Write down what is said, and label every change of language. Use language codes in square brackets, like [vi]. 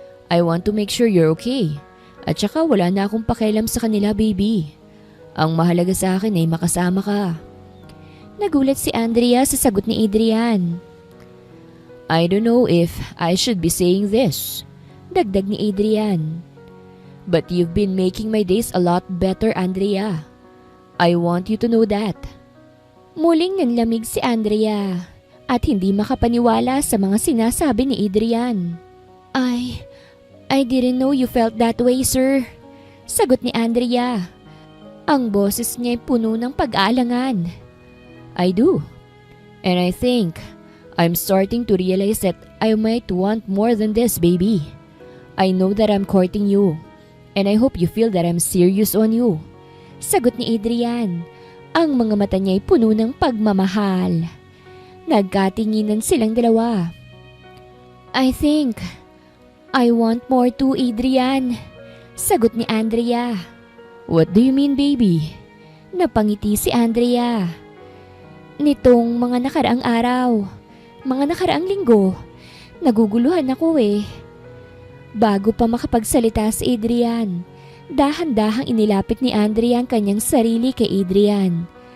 [en] I want to make sure you're okay. [tl] At saka wala na akong pakialam sa kanila, baby. Ang mahalaga sa akin ay makasama ka." Nagulat si Andrea sa sagot ni Adrian. [en] "I don't know if I should be saying this," [tl] dagdag ni Adrian. [en] "But you've been making my days a lot better, Andrea. I want you to know that." [tl] Muling nanlamig si Andrea at hindi makapaniwala sa mga sinasabi ni Adrian. [en] I didn't know you felt that way, sir," [tl] sagot ni Andrea. Ang boses niya ay puno ng pag-aalangan. [en] "I do. And I think I'm starting to realize that I might want more than this, baby. I know that I'm courting you, and I hope you feel that I'm serious on you," [tl] sagot ni Adrian. Ang mga mata niya ay puno ng pagmamahal. Nagkatinginan silang dalawa. [en] "I think I want more too, Adrian," [tl] sagot ni Andrea. [en] "What do you mean, baby?" [tl] Napangiti si Andrea. "Nitong mga nakaraang araw, mga nakaraang linggo, naguguluhan ako eh." Bago pa makapagsalita si Adrian, dahan-dahang inilapit ni Andrea ang kanyang sarili kay Adrian.